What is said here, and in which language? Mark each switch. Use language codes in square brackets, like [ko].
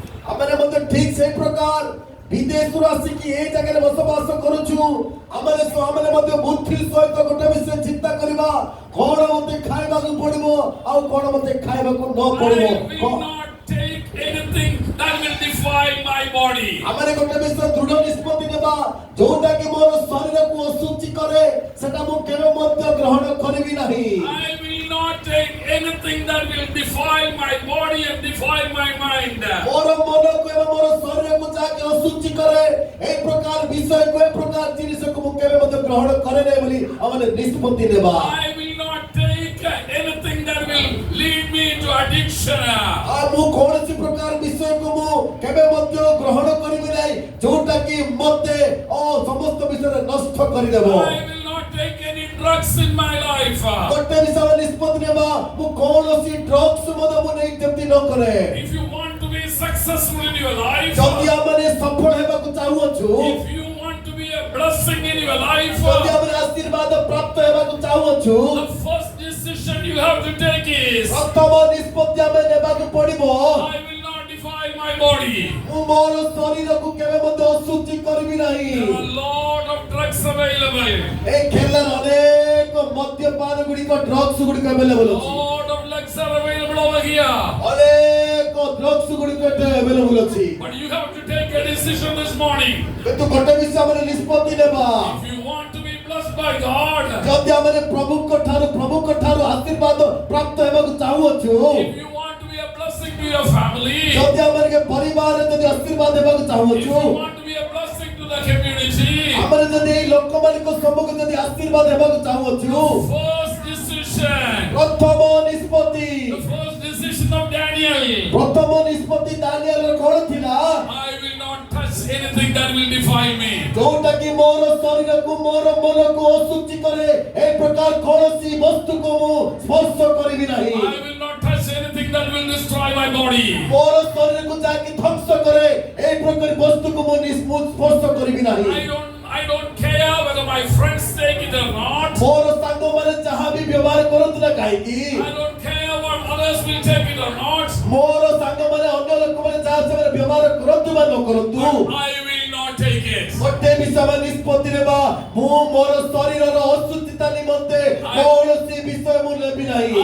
[or] ଆମେ ମଧ୍ୟ ଠିକ ସେଇ ପ୍ରକାର ବିଦେଶରୁ ଆସିକି ଏଇ ଜାଗାରେ ବସବାସ କରୁଛୁ। ଆମେ ମଧ୍ୟ ବୁଦ୍ଧି ସହିତ ଗୋଟେ ବିଷୟ ଚିନ୍ତା କରିବା କଣ ମତେ ଖାଇବାକୁ ପଡିବ ଆଉ କଣ ମତେ ଖାଇବାକୁ ନ [en] I [or] ପଡିବ। [en] will not take anything that will defile my body. [or] ଆମେ ଗୋଟେ ବିଷୟ ଦୃଢ ନିଷ୍ପତ୍ତି ନେବା ଯୋଉଟା କି ମୋର ଶରୀରକୁ ଅଶୁଚି କରେ ସେଟା ମୁଁ କେବେ ମଧ୍ୟ ଗ୍ରହଣ କରିବି ନାହିଁ। [en] I will not take anything that will defile my body and defile my mind. [or] ମୋର ମନକୁ ଏବଂ ମୋର ଶରୀରକୁ ଯାହାକି ଅଶୁଚି କରେ এই ପ୍ରକାର ବିଷୟକୁ এই ପ୍ରକାର ଜିନିଷକୁ ମୁଁ କେବେ ମଧ୍ୟ ଗ୍ରହଣ କରେ ନାହିଁ ବୋଲି ଆମେ ନିଷ୍ପତ୍ତି ନେବା। [en] I will not take anything that will lead me to addiction. [or] ମୁଁ କୌଣସି ପ୍ରକାର ବିଷୟକୁ ମୁଁ କେବେ ମଧ୍ୟ ଗ୍ରହଣ କରିବି ନାହିଁ ଯୋଉଟା କି ମତେ ସମସ୍ତ ବିଷୟରେ ନଷ୍ଟ କରିଦେବ। [en] I will not take any drugs in my life. [or] ଗୋଟେ ବିଷୟ ନିଷ୍ପତ୍ତି ନେବା ମୁଁ କୌଣସି ଡ୍ରଗ୍ସ ମଧ୍ୟ ମୁଁ ନେଇ ଯେମିତି ନ କରେ। [en] If you want to be successful in your life, [or] ଯଦି ଆମେ ସଫଳ ହେବାକୁ ଚାହୁଁଅଛୁ, [en] if you want to be a blessing in your life, [or] ଯଦି ଆମେ ଆଶୀର୍ବାଦ ପ୍ରାପ୍ତ ହେବାକୁ ଚାହୁଁଅଛୁ, [en] the first decision you have to take is, [or] ପ୍ରଥମ ନିଷ୍ପତ୍ତି ଆମେ ନେବାକୁ ପଡିବ [en] I will not defile my body. [or] ମୁଁ ମୋର ଶରୀରକୁ କେବେ ମଧ୍ୟ ଅଶୁଚି କରିବି ନାହିଁ। [en] There are a lot of drugs available. [or] ଏ ଖେଳରେ ଅନେକ ମଦ୍ୟପାନ ଗୁଡ଼ିକ ଡ୍ରଗ୍ସ ଗୁଡ଼ିକ ଆଭେଲେବଲ ଅଛି। [en] Lot of drugs are available over here. [or] ଅନେକ ଡ୍ରଗ୍ସ ଗୁଡ଼ିକ ଏଠି ଆଭେଲେବଲ ଅଛି। [en] But you have to take a decision this morning. [or] କିନ୍ତୁ ଗୋଟେ ବିଷୟରେ ନିଷ୍ପତ୍ତି ନେବା। [en] If you want to be blessed by God, [or] ଯଦି ଆମେ ପ୍ରଭୁଙ୍କ ଠାରୁ ଆଶୀର୍ବାଦ ପ୍ରାପ୍ତ ହେବାକୁ ଚାହୁଁଅଛୁ, [en] if you want to be a blessing to your family, [or] ଯଦି ଆମେ ପରିବାରରେ ଯଦି ଆଶୀର୍ବାଦ ହେବାକୁ [en] if [or] ଚାହୁଁଅଛୁ, [en] you want to be a blessing to the community, [or] ଆମେ ଯଦି ଏଇ ଲୋକମାନଙ୍କ ସମ୍ମୁଖରେ ଯଦି ଆଶୀର୍ବାଦ ହେବାକୁ ଚାହୁଁଅଛୁ, [en] first decision, [or] ପ୍ରଥମ ନିଷ୍ପତ୍ତି [en] the first decision of Daniel, [or] ପ୍ରଥମ ନିଷ୍ପତ୍ତି ଦାନିଏଲର କ'ଣ ଥିଲା? [en] I will not touch anything that will defile me. [or] ଯୋଉଟା କି ମୋର ଶରୀରକୁ ମୋର ମନକୁ ଅଶୁଚି କରେ, ଏ ପ୍ରକାର କୌଣସି ବସ୍ତୁକୁ ମୁଁ ସ୍ପର୍ଶ କରିବି ନାହିଁ। [en] I will not touch anything that will destroy my body. [or] ମୋର ଶରୀରକୁ ଯାହାକି ଧ୍ୱଂସ କରେ, ଏ ପ୍ରକାର ବସ୍ତୁକୁ ମୁଁ ସ୍ପର୍ଶ କରିବି ନାହିଁ। [en] I don't care whether my friends take it or not. [or] ମୋର ସାଙ୍ଗମାନେ ଯାହା ବି ବ୍ୟବହାର କରନ୍ତୁ ନା କାହିଁକି, [en] I don't care what others will take it or not. [or] ମୋର ସାଙ୍ଗମାନେ ଅନ୍ୟ ଲୋକମାନେ ଯାହା ସେମାନେ ବ୍ୟବହାର କରନ୍ତୁ ବା ନ କରନ୍ତୁ, [en] I will not take it. [or] ଗୋଟେ ବିଷୟ ନିଷ୍ପତ୍ତି ନେବା, ମୁଁ ମୋର ଶରୀରର ଅଶୁଚିତା ନିମନ୍ତେ କୌଣସି ବିଷୟ ମୁଁ ନେବି ନାହିଁ।